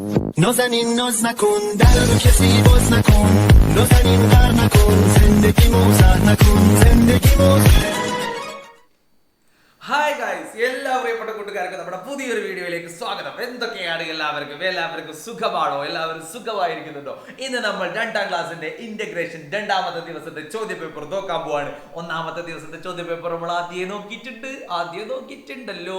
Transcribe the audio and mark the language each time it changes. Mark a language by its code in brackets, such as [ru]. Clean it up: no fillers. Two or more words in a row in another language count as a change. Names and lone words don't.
[fa] نازنین ناز نکن در رو کسی باز نکن نازنین غر نکن زندگی موزه نکن زندگی موزه [en] Hi guys, [ml] എല്ലാ പ്രിയപ്പെട്ട കൂട്ടുകാർക്കും നമ്മുടെ പുതിയൊരു വീഡിയോയിലേക്ക് സ്വാഗതം. എന്തൊക്കെയാണ് എല്ലാവർക്കും സുഖമാണോ? എല്ലാവരും സുഖമായിരിക്കുന്നുണ്ടോ? ഇന്ന് നമ്മൾ 2ാം ക്ലാസ്സിന്റെ ഇന്റഗ്രേഷൻ 2ാമത്തെ ദിവസത്തെ ചോദ്യപേപ്പർ നോക്കാൻ പോവാണ്. 1ാമത്തെ ദിവസത്തെ ചോദ്യപേപ്പർ നമ്മൾ ആദ്യം നോക്കിയിട്ടുണ്ടല്ലോ.